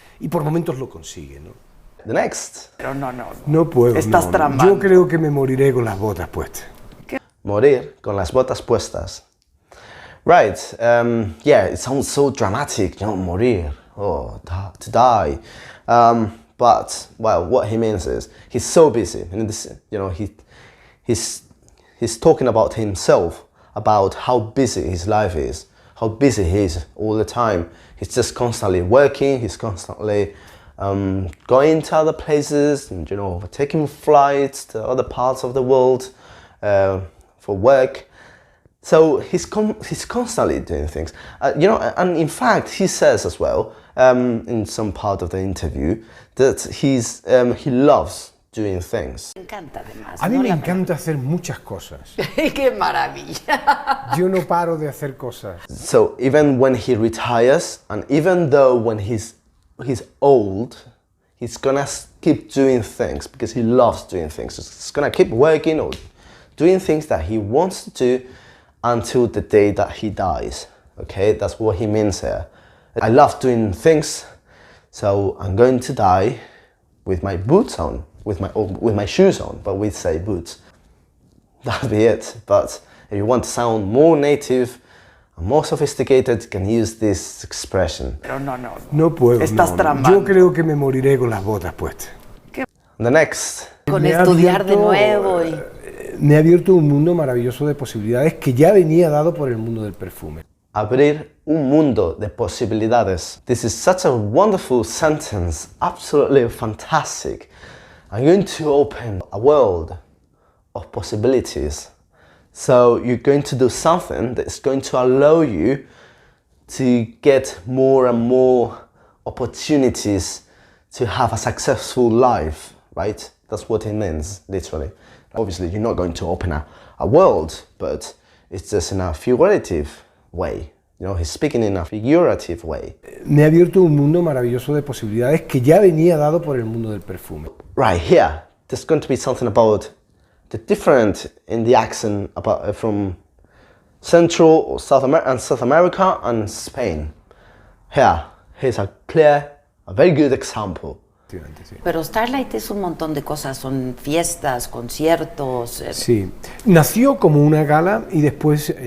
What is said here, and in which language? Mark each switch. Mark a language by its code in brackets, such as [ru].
[es] Y por momentos lo consigue, ¿no? [en] The next. [es] Pero no. No puedo. Estás tramando. Yo creo que me moriré con las botas puestas. Morir con las botas puestas. [en] Right. Yeah, it sounds so dramatic, you know, morir, to die. But well, what he means is he's so busy, and you know, he's talking about himself, about how busy his life is, how busy he is all the time. He's just constantly working. He's constantly going to other places, and you know, taking flights to other parts of the world for work. So he's constantly doing things, you know, and in fact he says as well in some part of the interview that he loves doing things. [es] Me encanta además. A mí ¿no? me encanta hacer muchas cosas. ¡Qué maravilla! Yo no paro de hacer cosas. [en] So even when he retires, and even though when he's old, he's gonna keep doing things because he loves doing things. He's gonna keep working or doing things that he wants to do until the day that he dies. Okay, that's what he means here. I love doing things, so I'm going to die with my boots on, with my shoes on, but we say boots. That'll be it. But if you want to sound more native and more sophisticated, you can use this expression. [es] Pero no. No puedo. Estás tramando. Yo creo que me moriré con las botas puestas. [en] The next. [es] Con Me ha estudiar de abierto, nuevo y... Me ha abierto un mundo maravilloso de posibilidades que ya venía dado por el mundo del perfume. Abrir un mundo de posibilidades. [en] This is such a wonderful sentence, absolutely fantastic. I'm going to open a world of possibilities. So you're going to do something that's going to allow you to get more and more opportunities to have a successful life, right? That's what it means, literally. Obviously, you're not going to open a world, but it's just in a figurative way. You know, he's speaking in a figurative way. [es] Me ha abierto un mundo maravilloso de posibilidades que ya venía dado por el mundo del perfume. [en] Right here, there's going to be something about the different in the accent about from Central or South America and Spain. Here's a very good example. [es] Pero Starlight es un montón de cosas, son fiestas, conciertos. Sí, nació como una gala y después...